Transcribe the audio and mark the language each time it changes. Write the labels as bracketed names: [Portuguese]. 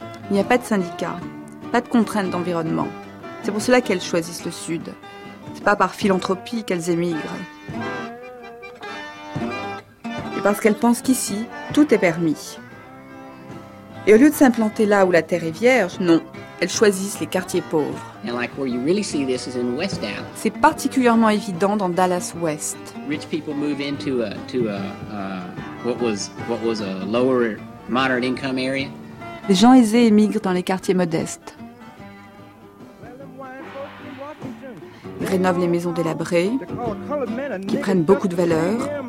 [French] Il n'y a pas de syndicats, pas de contraintes d'environnement. C'est pour cela qu'elles choisissent le Sud. C'est pas par philanthropie qu'elles émigrent. Et parce qu'elles pensent qu'ici, tout est permis. Et au lieu de s'implanter là où la terre est vierge, non, elles choisissent les quartiers pauvres. [English] And like where you really see this is in West Dallas. [French] C'est particulièrement évident dans Dallas West. [English] Rich people move into a to a what was a lower moderate income area. [French] Les gens aisés émigrent dans les quartiers modestes. Ils rénovent les maisons délabrées, qui prennent beaucoup de valeur.